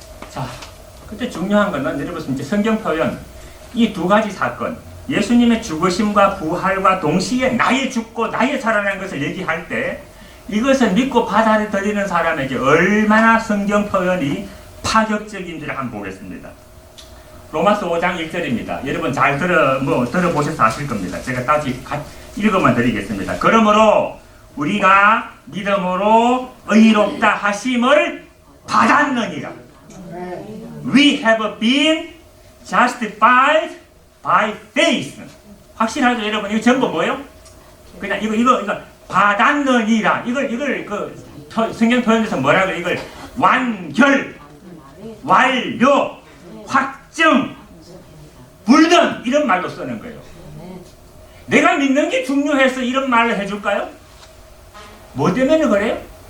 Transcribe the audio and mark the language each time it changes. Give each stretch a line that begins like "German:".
Korean: 자, 그때 중요한 거는 여러분 이제 성경 표현 이 두 가지 사건 예수님의 죽으심과 부활과 동시에 나의 죽고 나의 살아난 것을 얘기할 때 이것을 믿고 받아들이는 사람에게 얼마나 성경 표현이 파격적인지를 한번 보겠습니다. 로마서 5장 1절입니다. 여러분 잘 들어보셔서 아실 겁니다. 제가 다시 읽어만 드리겠습니다. 그러므로 우리가 믿음으로 의롭다 하심을 받았느니라.
English: We have been justified by faith.
Korean: 확실하죠, 여러분? 이거 전부 뭐예요? 그냥 이거 받았느니라. 이걸 성경 표현에서 뭐라 그래? 이걸 완결, 완료, 확정, 불던 이런 말로 쓰는 거예요. 내가 믿는 게 중요해서 이런 말을 해줄까요? 뭐 때문에 그래요?